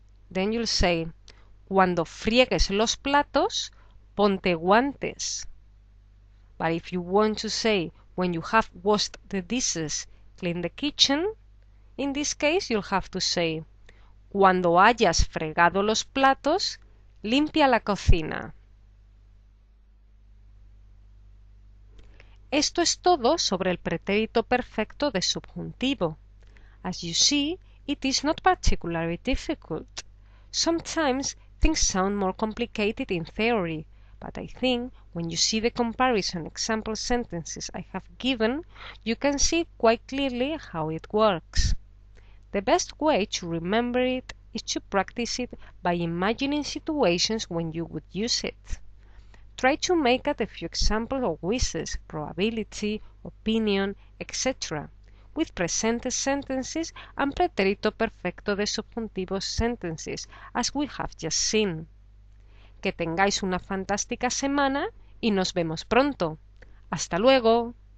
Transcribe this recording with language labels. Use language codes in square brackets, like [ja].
[en] Then you'll say, [es] cuando friegues los platos, ponte guantes. [en] But if you want to say, when you have washed the dishes, clean the kitchen, in this case you'll have to say, [es] cuando hayas fregado los platos, limpia la cocina. Esto es todo sobre el pretérito perfecto de subjuntivo. [en] As you see, it is not particularly difficult. Sometimes things sound more complicated in theory, but I think when you see the comparison example sentences I have given, you can see quite clearly how it works. The best way to remember it is to practice it by imagining situations when you would use it. Try to make out a few examples of wishes, probability, opinion, etc., with present sentences and pretérito perfecto de subjuntivo sentences, as we have just seen. [es] Que tengáis una fantástica semana y nos vemos pronto. ¡Hasta luego!